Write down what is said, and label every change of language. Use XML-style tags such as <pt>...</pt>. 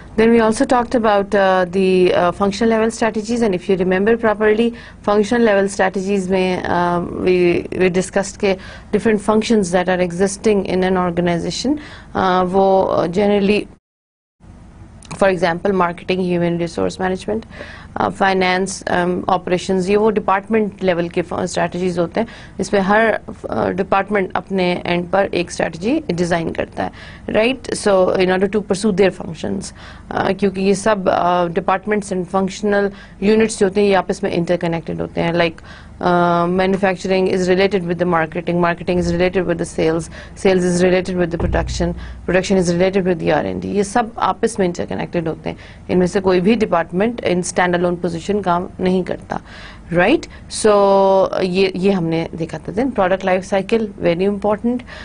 <en>Then we also talked about the functional level strategies, and if you remember properly, functional level strategies में we discussed के different functions that are existing in an organization, वो generally, for example, marketing, human resource management,</en> <ur>finance, operations, یہ وہ department level کے strategies ہوتے ہیں. اس میں ہر department اپنے اینڈ پر ایک اسٹریٹجی ڈیزائن کرتا ہے, right.</ur> <en>so in order to pursue their functions,</en> <ur>کیونکہ یہ سب ڈپارٹمنٹس اینڈ فنکشنل یونٹس جو ہوتے ہیں یہ آپس میں انٹر کنیکٹڈ ہوتے ہیں.</ur> <en>Like manufacturing is related with the marketing, marketing is related with the sales, sales is related with the production, production is related with the R&D.</en> <ur>یہ سب آپس میں انٹر کنیکٹڈ ہوتے ہیں. ان میں سے کوئی بھی ڈپارٹمنٹ ان اسٹینڈ الون پوزیشن کام نہیں کرتا, رائٹ. سو یہ ہم نے دیکھا تھا.</ur> <en>Then product life cycle very important.</en>